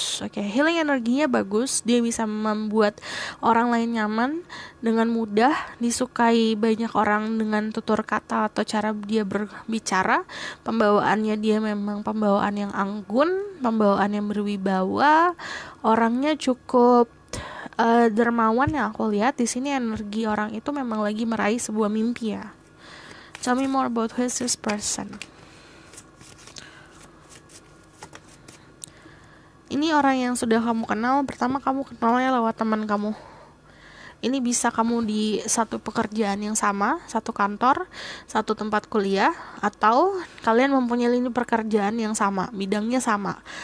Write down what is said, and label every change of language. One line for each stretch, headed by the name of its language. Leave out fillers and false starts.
Indonesian: Oke, healing energinya bagus. Dia bisa membuat orang lain nyaman dengan mudah, disukai banyak orang dengan tutur kata atau cara dia berbicara. Pembawaannya dia memang pembawaan yang anggun, pembawaan yang berwibawa. Orangnya cukup dermawan yang aku lihat. Di sini energi orang itu memang lagi meraih sebuah mimpi ya.
English: Tell me more about who is this person.
Indonesian: ini orang yang sudah kamu kenal. Pertama kamu kenalnya lewat teman kamu. Ini bisa kamu di satu pekerjaan yang sama, satu kantor, satu tempat kuliah, atau kalian mempunyai lini pekerjaan yang sama, bidangnya sama.